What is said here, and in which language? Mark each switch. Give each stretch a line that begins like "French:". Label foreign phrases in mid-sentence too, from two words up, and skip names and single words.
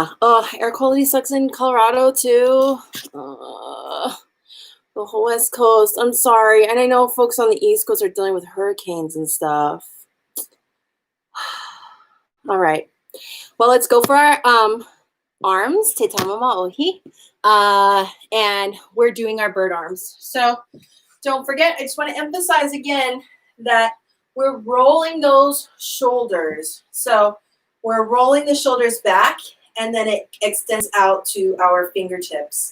English: Oh, air quality sucks in Colorado too. The whole West Coast. I'm sorry. And I know folks on the East Coast are dealing with hurricanes and stuff. All right. Well, let's go for our arms.
Tahitian: Te tamama ohi.
English: And we're doing our bird arms. So don't forget, I just want to emphasize again that we're rolling those shoulders. So we're rolling the shoulders back, and then it extends out to our fingertips.